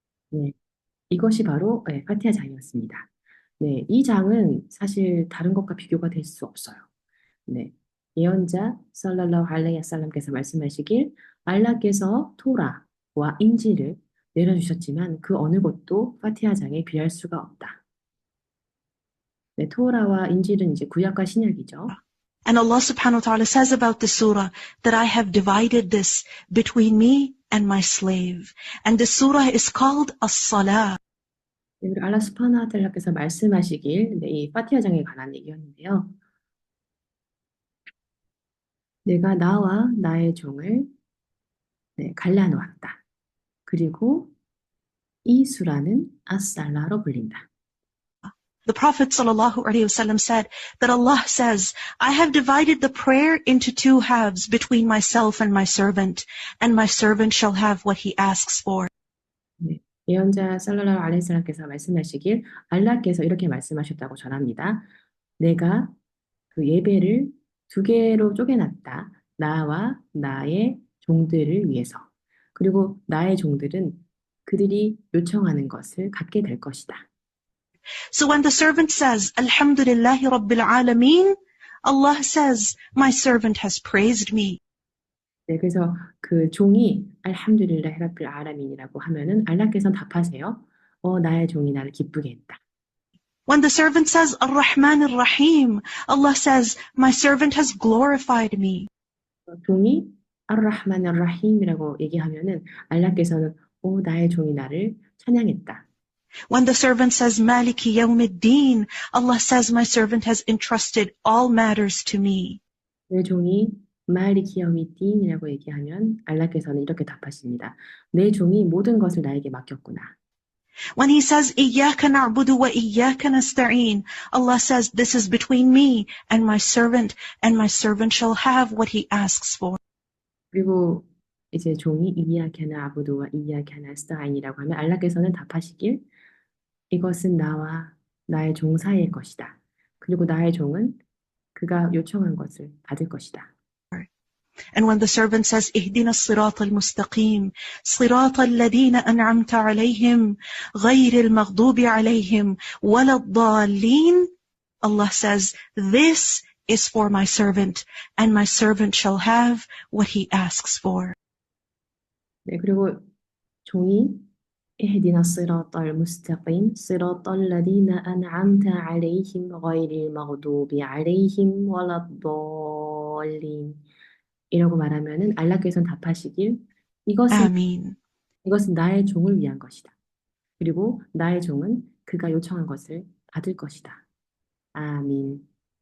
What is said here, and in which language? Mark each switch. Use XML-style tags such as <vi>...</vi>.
<ko>네, 이것이 바로 파티하 장이었습니다. 네, 이 장은 사실 다른 것과 비교가 될 수 없어요. 네, 예언자 살랄라후 알레이히 살람께서 말씀하시길 알라께서 토라와 인지를 내려주셨지만 그 어느 것도 파티하 장에 비할 수가 없다. 네, 토라와 인질은 이제 구약과 신약이죠.</ko> <en>And Allah subhanahu wa ta'ala says about the surah that I have divided this between me and my slave. And the surah is called as-salah.</en> <ko>네, 그리고 알라 스파나 하탈라께서 말씀하시길 네, 이 파티하 장에 관한 얘기였는데요. 내가 나와 나의 종을 갈라놓았다. 그리고 이 수라는 아살라로 불린다.</ko> <en>The Prophet ﷺ said that Allah says, I have divided the prayer into two halves between myself and my servant shall have what he asks for.</en> <ko>네, 예언자 살랄라후 알레이히 살람께서 말씀하시길 알라께서 이렇게 말씀하셨다고 전합니다. 내가 그 예배를 두 개로 쪼개놨다. 나와 나의 종들을 위해서. 그리고 나의 종들은 그들이 요청하는 것을 갖게 될 것이다.</ko> <en>So when the servant says, Alhamdulillahi Rabbil Alameen, Allah says, my servant has praised me.</en> <ko>네, 그래서 그 종이 알함두릴라히 rabbil 아라민이라고 하면은 알라께서는 답하세요. 나의 종이 나를 기쁘게 했다.</ko> <en>When the servant says, Ar-Rahman Ar-Rahim, Allah says, my servant has glorified me.</en> <ko>종이 ar-Rahman ar-Rahim이라고 얘기하면은 알라께서는 나의 종이 나를 찬양했다.</ko> <en>When the servant says, Maliki Yawmiddin, Allah says, my servant has entrusted all matters to me.</en> <ko>내 종이 마리키 여미딘이라고 얘기하면 알라께서는 이렇게 답하십니다. 내 종이 모든 것을 나에게 맡겼구나.</ko> <en>When he says,</en> <ar>إِيَّاكَ نَعْبُدُ وَإِيَّاكَ نَسْتَعِينُ,</ar> <en>Allah says, this is between me and my servant shall have what he asks for.</en> <ko>그리고 이제 종이 이야케 나부두와 이야케 나스타인이라고 하면 알라께서는 답하시길 이것은 나와 나의 종 사이의 것이다. 그리고 나의 종은 그가 요청한 것을 받을 것이다.</ko> <en>And when the servant says,</en> <ar>اهدنا الصراط المستقيم صراط الذين أنعمت عليهم غير المغضوب عليهم ولا الضالين,</ar> <en>Allah says, this is for my servant, and my servant shall have what he asks for.</en> <ko>네, 그리고 종이</ko> <ar>اهدنا الصراط المستقيم صراط الذين أنعمت عليهم غير المغضوب عليهم ولا الضالين</ar> <ko>이라고 말하면은 알라께서는 답하시길</ko> <ar>Ameen.</ar> <ko>이것은 나의 종을 위한 것이다. 그리고 나의 종은 그가 요청한 것을 받을 것이다. 아민.</ko>